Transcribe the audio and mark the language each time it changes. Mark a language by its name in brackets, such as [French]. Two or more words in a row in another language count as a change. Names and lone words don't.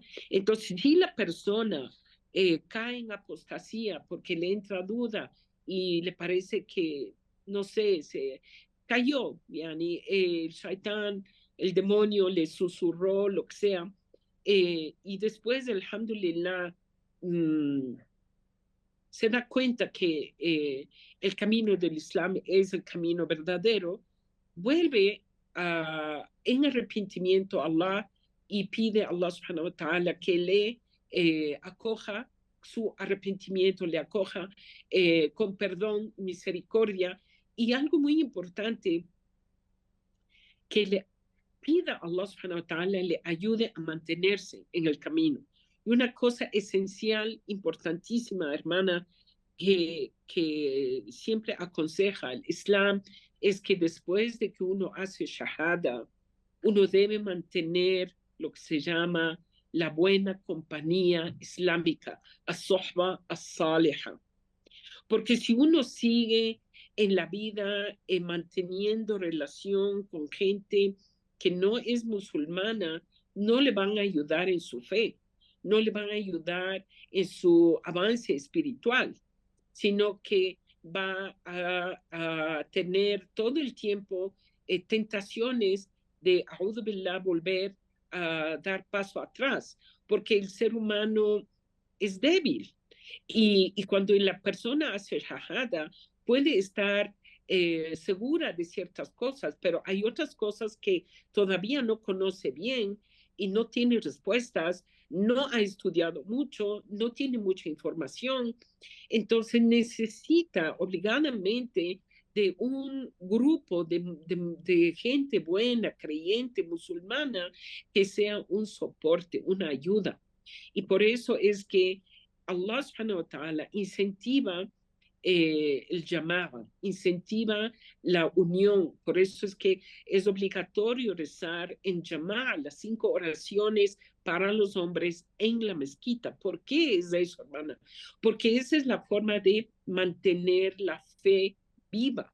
[Spanish] Entonces, si la persona cae en apostasía porque le entra duda y le parece que, no sé, se cayó, yani, el shaitán, el demonio le susurró, lo que sea, y después, alhamdulillah, se da cuenta que el camino del Islam es el camino verdadero, vuelve en arrepentimiento a Allah y pide a Allah [Arabic] سبحانه وتعالى [Spanish] que le acoja su arrepentimiento, le acoja con perdón, misericordia, y algo muy importante, que le pida a Allah [Arabic] سبحانه وتعالى [Spanish] le ayude a mantenerse en el camino. Y una cosa esencial, importantísima, hermana, que siempre aconseja el Islam, es que después de que uno hace shahada, uno debe mantener lo que se llama la buena compañía islámica, [Arabic] الصحبة الصالحة. [Spanish] Porque si uno sigue en la vida manteniendo relación con gente que no es musulmana, no le van a ayudar en su fe, no le van a ayudar en su avance espiritual, sino que va a tener todo el tiempo tentaciones de, [Arabic] أعوذ بالله, [Spanish] volver a dar paso atrás, porque el ser humano es débil. Y cuando la persona hace shahada, puede estar segura de ciertas cosas, pero hay otras cosas que todavía no conoce bien y no tiene respuestas, no ha estudiado mucho, no tiene mucha información, entonces necesita obligadamente de un grupo de gente buena, creyente, musulmana, que sea un soporte, una ayuda. Y por eso es que Allah [Arabic] سبحانه وتعالى [Spanish] incentiva el llamado, incentiva la unión. Por eso es que es obligatorio rezar en llamada las 5 oraciones para los hombres en la mezquita. ¿Por qué es eso, hermana? Porque esa es la forma de mantener la fe viva.